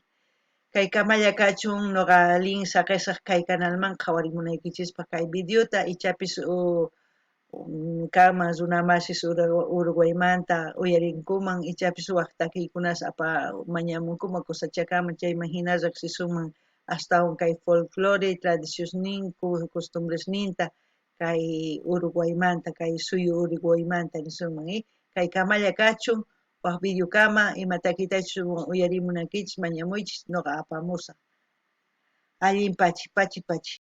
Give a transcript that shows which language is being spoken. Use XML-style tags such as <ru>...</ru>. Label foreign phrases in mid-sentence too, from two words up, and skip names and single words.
<qu>Kay kamalla kachun noqa link saqisaq kay canalman qhawarimunaykichispa kay videota ichapis kanman runa masis Uruguaymanta uyarinkuman ichapis waq takiykunas mañamunkuman kusachakaman chayman hina riqsisuman astawan kay</qu> <es>folclore tradiciones costumbres</es> <qu>ninta kay Uruguaymanta kay suyu Uruguaymanta nisuman kay kamalla kachun waq videokama ima takitachus uyarimunankichis mañamuychis noqa apamusaq allin pachi pachi</qu>